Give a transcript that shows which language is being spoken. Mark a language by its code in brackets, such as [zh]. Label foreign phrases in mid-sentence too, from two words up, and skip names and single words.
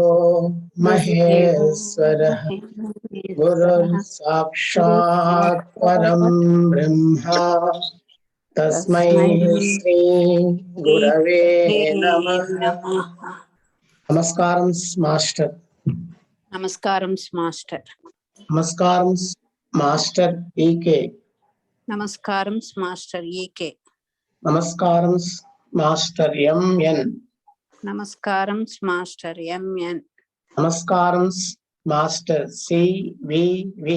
[sa] महेश्वरः गुरुर् साक्षात् परं ब्रह्म तस्मै श्री गुरवे नमः। [te] నమస్కారం మాస్టర్. నమస్కారం మాస్టర్. నమస్కారం మాస్టర్ ఈకే. నమస్కారం మాస్టర్ ఈకే. నమస్కారం మాస్టర్ ఎంఎన్. నమస్కారం మాస్టర్ ఎంఎన్. నమస్కారం మాస్టర్ సివివి.